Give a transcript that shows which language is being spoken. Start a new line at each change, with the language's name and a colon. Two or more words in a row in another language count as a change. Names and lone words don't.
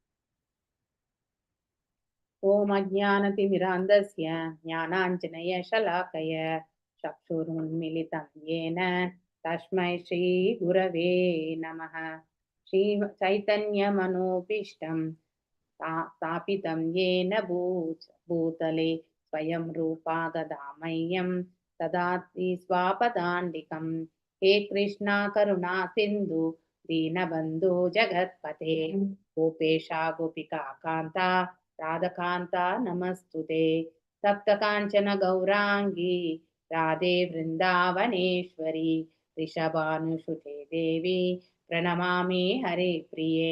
Sanskrit: ॐ अज्ञानतिमिरान्धस्य ज्ञानाञ्जन शलाकया चक्षुरुन्मीलितं येन तस्मै श्री गुरवे नमः. श्री चैतन्यमनोऽभीष्टं स्थापितं येन भूतले स्वयं रूपः कदा मह्यं ददाति स्वपदान्तिकम्. हे कृष्णा करुणा सिंधु दीनबंधु जगत्पते गोपेशा गोपिका कांता राधकांता नमस्तुते. सप्त कांचन गौरांगी राधे वृंदावनेश्वरी ऋषभानुसुते देवी प्रणमामि हरे प्रिये.